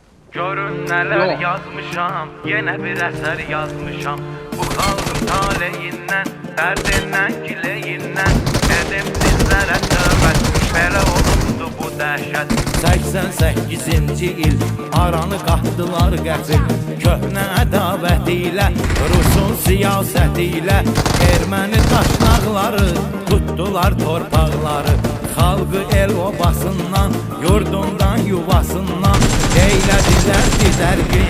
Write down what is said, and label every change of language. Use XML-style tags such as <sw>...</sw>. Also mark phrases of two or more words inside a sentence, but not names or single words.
<tr>Görün neler yazmışam, yine bir eser yazmışam. Bu halkın taleyinden, derdinden, gileyinden. Dedim sizlere tövbe,</tr> <az>belə olundu bu dəhşət. 88-ci il aranı qatdılar qəfil. Köhnə ədavət ilə, Rusun siyasəti ilə erməni daşnaqları tutdular torpaqları. Xalqı el obasından, yurdundan, yuvasından eylədilər dizərgin.</az>